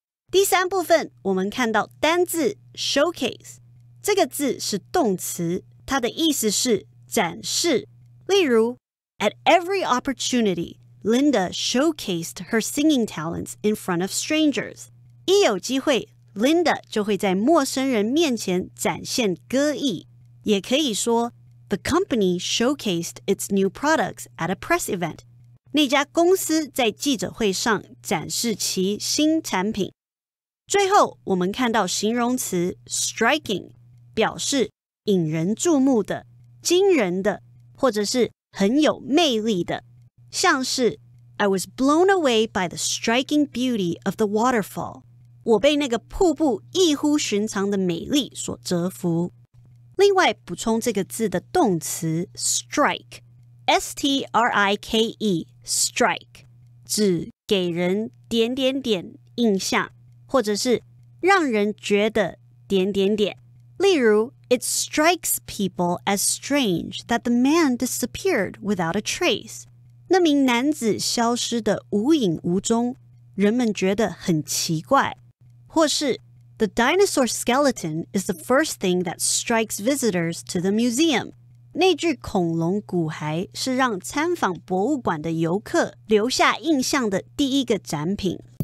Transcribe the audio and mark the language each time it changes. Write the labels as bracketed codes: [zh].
[zh] 第三部分，我们看到单字 showcase 这个字是动词，它的意思是展示。例如 [en] At every opportunity, Linda showcased her singing talents in front of strangers. [zh] 一有机会 Linda 就会在陌生人面前展现歌艺。也可以说 [en] The company showcased its new products at a press event. [zh] 那家公司在记者会上展示其新产品。最后，我们看到形容词 striking 表示引人注目的、惊人的，或者是很有魅力的，像是 [en] I was blown away by the striking beauty of the waterfall. [zh] 我被那个瀑布异乎寻常的美丽所折服。另外，补充这个字的动词 strike, S-T-R-I-K-E, strike 指给人点点点印象，或者是让人觉得点点点。例如 [en] It strikes people as strange that the man disappeared without a trace. [zh] 那名男子消失得无影无踪，人们觉得很奇怪。或是 [en] The dinosaur skeleton is the first thing that strikes visitors to the museum. [zh] 那具恐龙骨骸是让参访博物馆的游客留下印象的第一个展品。